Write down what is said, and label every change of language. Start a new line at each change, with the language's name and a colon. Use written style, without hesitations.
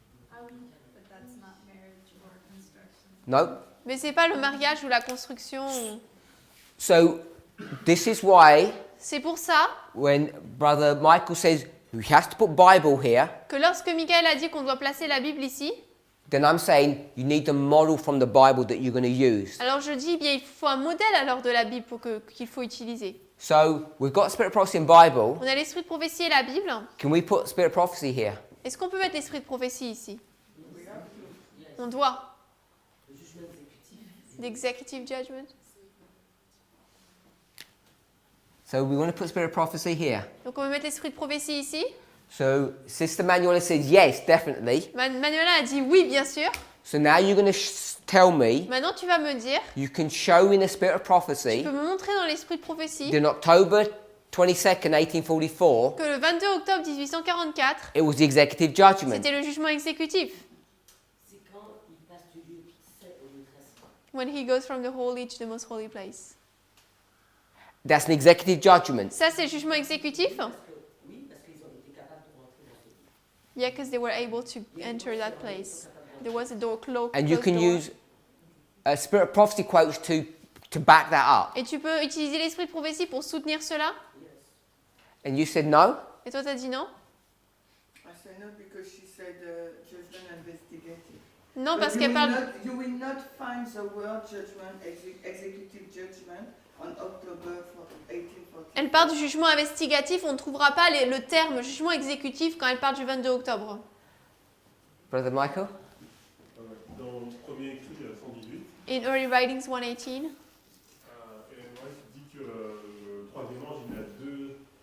English: But that's not marriage or construction. No?
French: Mais c'est pas le mariage ou la construction.
English: So this is why
French: C'est pour ça
English: when Brother Michael says he has to put Bible here,
French: que lorsque Michael a dit qu'on doit placer la Bible ici,
English: then I'm saying you need the model from the Bible that you're going to use.
French: alors je dis bien il faut un modèle alors de la Bible qu'il faut utiliser.
English: So we've got Spirit of Prophecy and Bible.
French: On a l'esprit de prophétie et la Bible.
English: Can we put Spirit of Prophecy here?
French: Est-ce qu'on peut mettre l'esprit de prophétie ici? On doit. L'executive judgment.
English: So we want to put Spirit of Prophecy here.
French: Donc on peut mettre l'esprit de prophétie ici.
English: So Sister Manuela says yes, definitely.
French: Manuela a dit oui, bien sûr.
English: So now you're going to tell me,
French: Maintenant tu vas me dire,
English: you can show in the Spirit of
French: tu
English: Prophecy
French: peux me montrer dans l'esprit de prophétie
English: that on October 22nd, 1844,
French: que le 22 octobre 1844,
English: it was the executive judgment.
French: c'était le jugement exécutif. C'est quand il passe du lieu saint au lieu très saint.
English: When he goes from the holy to the most holy place. That's an executive judgment.
French: Ça c'est le jugement exécutif? Oui, parce qu'ils ont été capables de rentrer dans ce lieu.
English: Yeah, because they were able to enter that place. There was a door closed. And you can use Spirit of Prophecy quotes to back that up.
French: Et tu peux utiliser l'esprit de prophétie pour soutenir cela?
English: And you said no?
French: Et toi t'as dit non?
English: I say no because she said judgment investigative.
French: Non,
English: But
French: parce
English: you
French: qu'elle
English: will
French: parle...
English: not- You will not find the word judgment, executive judgment, on October 1840.
French: Elle parle du jugement investigatif, on ne trouvera pas le terme jugement exécutif quand elle parle du 22 octobre.
English: Brother Michael?
French: Dans le premier écrit 118,
English: In Early Writings 118,
French: Ellen White dit que le troisième ange, il a deux